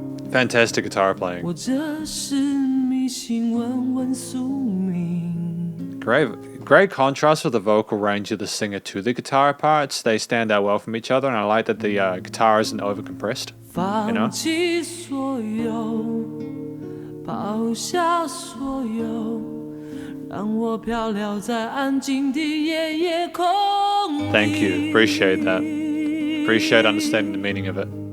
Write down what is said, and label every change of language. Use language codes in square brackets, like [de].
[en] Fantastic guitar playing. [zh] 我这是迷信问问宿命 [en] Great contrast with the vocal range of the singer to the guitar parts. They stand out well from each other, and I like that the guitar isn't overcompressed. You know? [zh] 放弃所有抛下所有让我飘摇在安静的夜夜空里 [en] Thank you. Appreciate that. Appreciate understanding the meaning of it.